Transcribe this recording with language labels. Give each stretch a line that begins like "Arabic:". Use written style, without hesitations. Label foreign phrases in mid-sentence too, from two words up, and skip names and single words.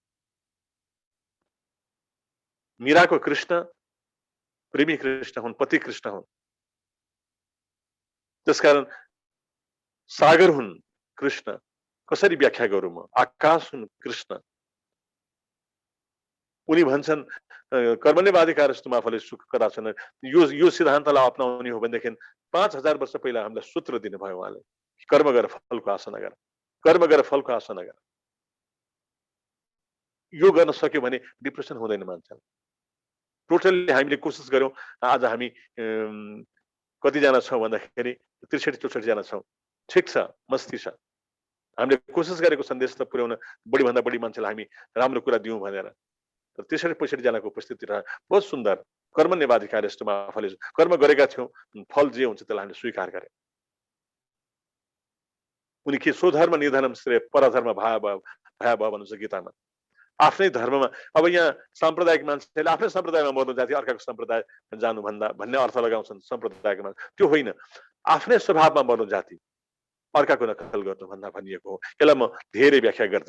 Nepali: मीराको कृष्ण प्रेमी कृष्ण हुन् पति कृष्ण हुन् त्यसकारण सागर हुन् कृष्ण कसरी व्याख्या गरौँ म आकाश हुन् कृष्ण उनी भन्छन्
Sanskrit: कर्मण्यवाधिकारस्तु मा फले सुख कदाचन
Nepali: यो सिद्धान्तलाई अपनाउने हो भनेदेखि 5000 वर्ष पहिला हामीलाई सूत्र दिनुभयो उहाँले कर्म गर फलको आशा नगर कर्म गर फलको आशा नगर यो गर्न सक्यो भने डिप्रेसन हुँदैन मान्छेलाई टोटल्ली हामीले कोसिस गर्यौं आज हामी कतिजना छौं भन्दाखेरि 63-64 जना छौं ठिक छ मस्ती छ हामीले कोसिस गरेको सन्देश त पुर्याउन बढी भन्दा बढी मान्छेलाई हामी राम्रो कुरा दिउँ भनेर तर 63-65 जनाको उपस्थिति रह
Hindi: बहुत सुन्दर
Sanskrit: कर्मण्यवाधिकारस्तुमा फले
Nepali: कर्म गरेका थियौं फल जे हुन्छ त्यसलाई हामीले स्वीकार गरे उनी के
Sanskrit: स्वधर्म निधनम श्रेय परधर्म भयावह
Nepali: भन्नुहुन्छ गीतामा आफ्नै धर्ममा अब यहाँ साम्प्रदायिक मान्छेले आफ्नै सम्प्रदायमा मर्नु जाति अर्काको सम्प्रदाय जानु भन्ने अर्थ लगाउँछन् सम्प्रदायिक मान्छे त्यो होइन आफ्नै स्वभावमा मर्नु जाति अर्काको नकल गर्नु भन्दा भनिएको हो यसलाई म धेरै व्याख्या